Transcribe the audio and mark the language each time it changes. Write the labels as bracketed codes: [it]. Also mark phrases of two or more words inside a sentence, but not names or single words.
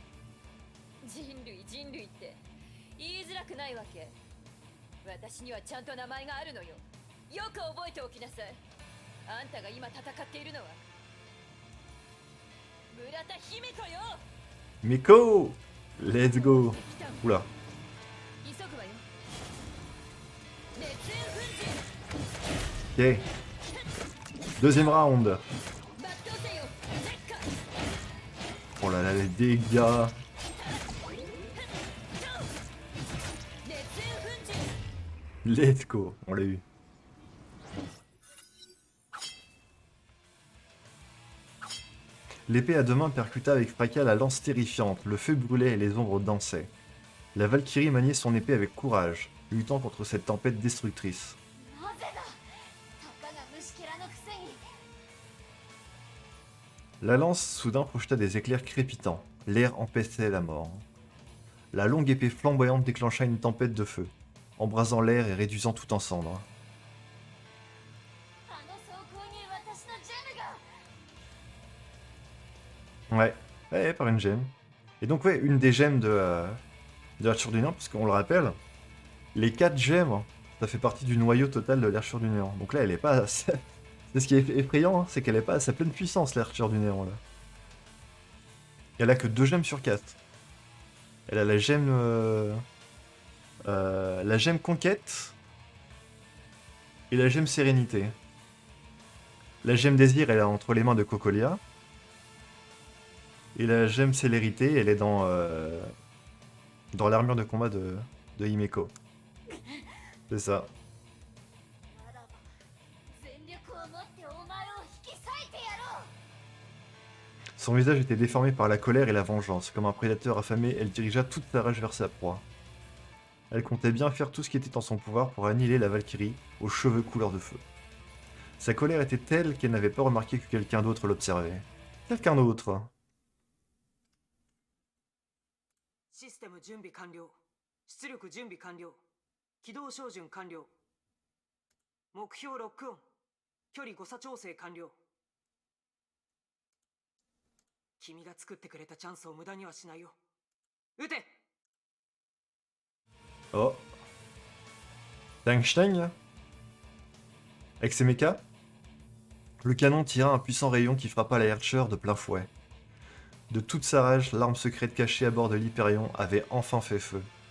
[ja] 人類って言いづらくないわけ。私にはちゃんと名前があるのよ。よく覚えておきなさい。あんたが今戦っているのは村田姫子よ。 Miko! [en] Let's go! [fr] Oula. [ja] 急ぐわよ。熱演噴 [fr] Ok. Deuxième round. [ja] 射抜刀せよ。烈火 [fr] Oh là là, les dégâts. [ja] 熱演噴 [en] Let's go. [fr] On l'a eu. L'épée à deux mains percuta avec fracas la lance terrifiante, le feu brûlait et les ombres dansaient. La Valkyrie maniait son épée avec courage, luttant contre cette tempête destructrice. [ja] なぜだ。たかが虫けらのくせに。 [fr] La lance soudain projeta des éclairs crépitants, l'air empestait la mort. La longue épée flamboyante déclencha une tempête de feu, embrasant l'air et réduisant tout en cendres. [ja] あの装甲に私のジェムが。 [fr] Ouais, par une gemme. Et donc ouais, une des gemmes de l'Archure du Néant, parce qu'on le rappelle, les 4 gemmes, ça fait partie du noyau total de l'Archure du Néant. Donc là, elle est pas... C'est ce qui est effrayant, hein, c'est qu'elle est pas à sa pleine puissance, l'Archure du Néant, là. Elle a que 2 gemmes sur 4. Elle a la gemme... la gemme Conquête et la gemme Sérénité. La gemme Désir, elle est entre les mains de Cocolia. Et la gemme Célérité, elle est dans l'armure de combat de Himeko. C'est ça. [ja] ならば全力を持ってお前を引き裂いてやろう。 [fr] Son visage était déformé par la colère et la vengeance. Comme un prédateur affamé, elle dirigea toute sa rage vers sa proie. Elle comptait bien faire tout ce qui était en son pouvoir pour annihiler la Valkyrie aux cheveux couleur de feu. Sa colère était telle qu'elle n'avait pas remarqué que quelqu'un d'autre l'observait. Quelqu'un d'autre. [ja] システム準備完了。出力準備完了。起動照準完了。目標ロックオン。距離誤差調整完了。君が作ってくれたチャンスを無駄にはしないよ。撃て。 [fr] Oh. Tangsteng. Avec ses mechas. Le canon tira un puissant rayon qui frappa la Herrscher de plein fouet. De toute sa rage, l'arme secrète cachée à bord de l'Hyperion avait enfin fait feu.